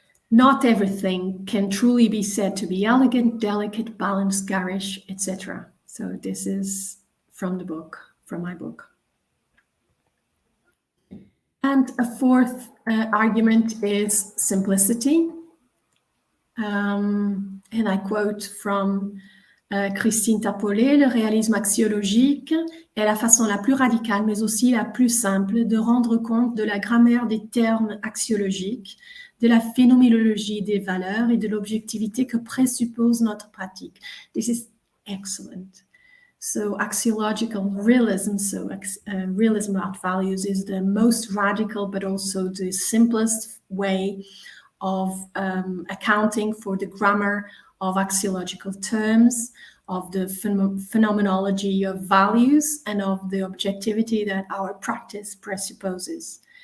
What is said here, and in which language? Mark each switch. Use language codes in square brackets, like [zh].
[en] Not everything can truly be said to be elegant, delicate, balanced, garish, etc. So this is from the book, from my book. And a fourth argument is simplicity. And I quote from Christine Tapollet: [fr] le réalisme axiologique est la façon la plus radicale, mais aussi la plus simple, de rendre compte de la grammaire des termes axiologiques, de la phénoménologie des valeurs et de l'objectivité que présuppose notre pratique. [en] This is excellent. So axiological realism, so realism about values, is the most radical but also the simplest way of accounting for the grammar of axiological terms, of the phenomenology of values, and of the objectivity that our practice presupposes.